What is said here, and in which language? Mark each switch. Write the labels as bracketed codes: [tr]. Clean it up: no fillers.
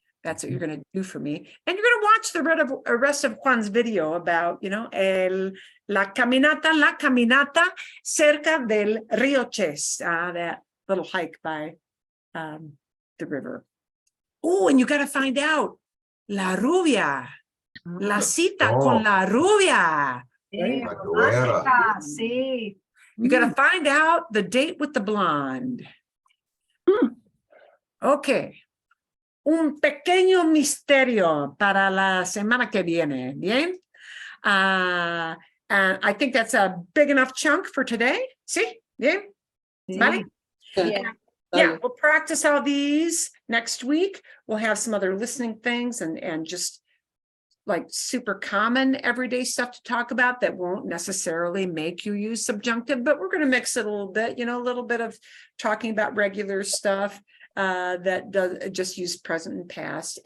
[en] That's what you're going to do for me. And you're going to watch the rest of Juan's video about, you know, [es] la caminata cerca del Río Ches, [en] that little hike by the river. Oh, and you got to find out [es] la rubia, la cita con la rubia. Sí, La güera. sí. [en] You got to find out the date with the blonde. Okay. [es] Un pequeño misterio para la semana que viene. Bien. [en] And I think that's a big enough chunk for today. [es] See? Bien. Vale? [en] Yeah. Yeah, we'll practice all these next week. We'll have some other listening things and just like super common everyday stuff to talk about that won't necessarily make you use subjunctive, but we're going to mix it a little bit, you know, a little bit of talking about regular stuff that does just use present and past.